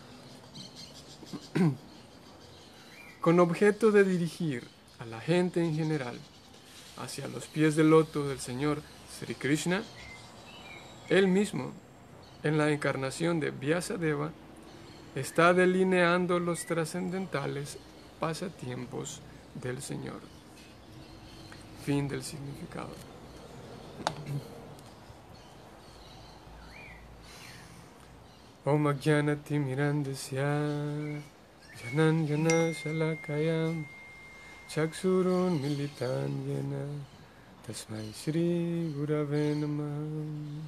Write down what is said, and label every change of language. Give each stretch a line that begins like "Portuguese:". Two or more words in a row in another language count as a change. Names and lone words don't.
Spanish: con objeto de dirigir a la gente en general hacia los pies del loto del Señor Sri Krishna. Él mismo, en la encarnación de Vyasadeva, está delineando los trascendentales pasatiempos del Señor. Fin del significado.
Sanskrit: ॐ अज्ञानति मिरान्धस्य ज्ञानाञ्जन शलाकयां चक्षुरुन् मीलितं येन तस्मै श्री गुरवे नमः.